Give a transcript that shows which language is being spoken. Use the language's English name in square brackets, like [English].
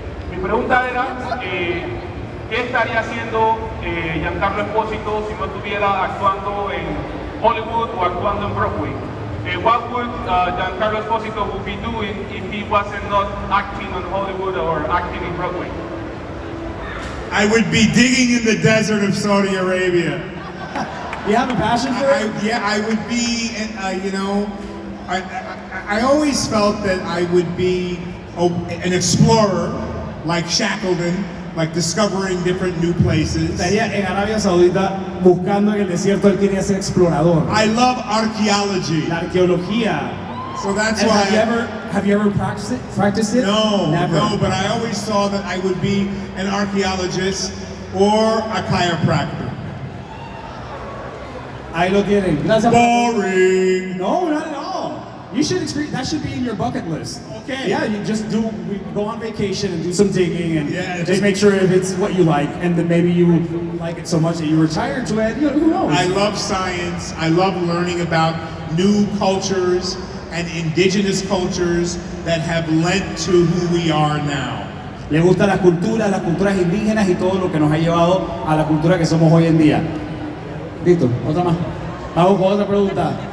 [Spanish] Mi pregunta era, ¿qué estaría haciendo Giancarlo Esposito si no estuviera actuando en Hollywood o actuando en Broadway? [English] What would Giancarlo Esposito be doing if he wasn't not acting on Hollywood or acting in Broadway? I would be digging in the desert of Saudi Arabia. You have a passion for it? I would be, I always felt that I would be an explorer, like Shackleton, like discovering different new places. [Spanish] Estaría en Arabia Saudita buscando en el desierto, él quería ser explorador. [English] I love archaeology. [Spanish] La arqueología. [English] So that's And why. have you ever practiced it? No, Never. no, but I always saw that I would be an archaeologist or a chiropractor. [Spanish] Ahí lo tienen. Gracias. [English] Boring. No, not at all. You should experience. That should be in your bucket list. Okay. Yeah, you just we go on vacation and do some digging and Yeah, just make sure if it's what you like, and then maybe you like it so much that you retire to it. You know, who knows? I love science. I love learning about new cultures and indigenous cultures that have led to who we are now. [Spanish] Le gustan las culturas indígenas y todo lo que nos ha llevado a la cultura que somos hoy en día. Listo, otra más. Vamos con otra pregunta.